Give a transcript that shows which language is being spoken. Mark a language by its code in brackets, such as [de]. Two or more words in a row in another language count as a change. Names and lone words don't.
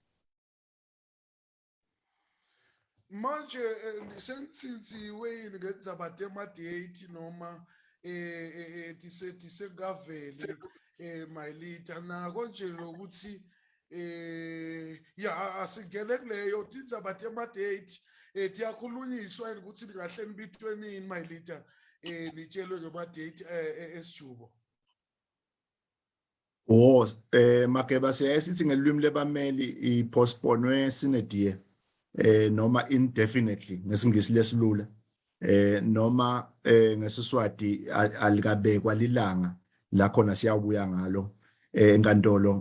[ss] manje sensitsiwe ngenzaba tema-date noma tisengaveli mayilita nako nje lokuthi ya asingene kuleyo tindzaba tema-date tiyakhulunyiswa ukuthi kahle nibitwe nini mayilita nitshelwe ngema-date esijubo Makeba siyasithi ngelwimi lebameli i-postponwe sinedie noma indefinitely ngesingisi lesilula noma ngesiswati alikabekwa lilanga la khona siyabuya ngalo enkantolo